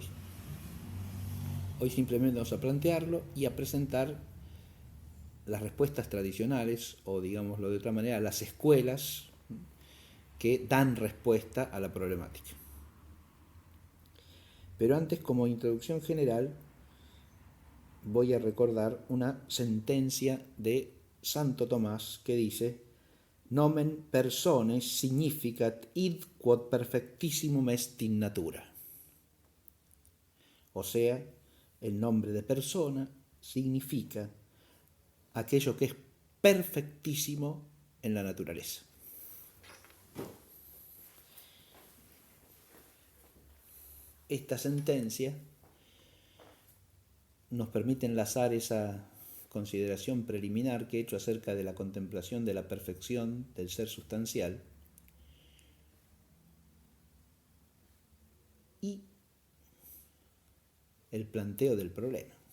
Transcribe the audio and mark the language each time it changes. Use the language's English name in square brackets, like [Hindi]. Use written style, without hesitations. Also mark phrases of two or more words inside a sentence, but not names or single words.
[Spanish] Hoy simplemente vamos a plantearlo y a presentar las respuestas tradicionales, o digámoslo de otra manera, las escuelas que dan respuesta a la problemática. Pero antes, como introducción general, voy a recordar una sentencia de Santo Tomás que dice: [Latin] Nomen personae significat id quod perfectissimum est in natura. [Spanish] O sea, el nombre de persona significa aquello que es perfectísimo en la naturaleza. Esta sentencia nos permite enlazar esa consideración preliminar que he hecho acerca de la contemplación de la perfección del ser sustancial y el planteo del problema.